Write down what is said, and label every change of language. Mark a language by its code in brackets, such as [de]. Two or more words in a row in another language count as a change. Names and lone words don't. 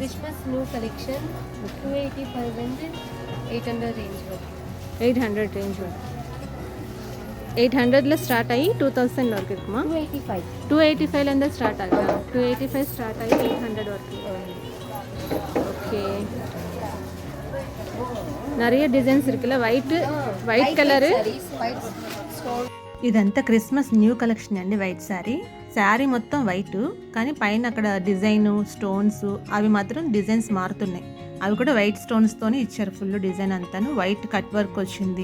[en] Christmas new collection [ta] 285 800 ரேஞ்ச் வரும். 800 ரேஞ்ச் வரும். 800ல ஸ்டார்ட் ஆகி 2000 வரைக்கும் இருக்குமா? 285லேருந்து ஸ்டார்ட் ஆகுது. 285 ஸ்டார்ட் ஆகி 800 வரைக்கும். ஓகே. நிறைய డిజైన్స్ இருக்குல்ல, [en] white colour. [te] ఇదంతా [en] Christmas new collection [te] అండి. [en] white saree [te] మొత్తం వైట్, కానీ పైన అక్కడ [en] design stones [te] అవి మాత్రం డిజైన్స్ మారుతున్నాయి. అవి కూడా వైట్ స్టోన్స్తోనే ఇచ్చారు. [en] full design [te] అంతాను [en] white cut work [te] వచ్చింది.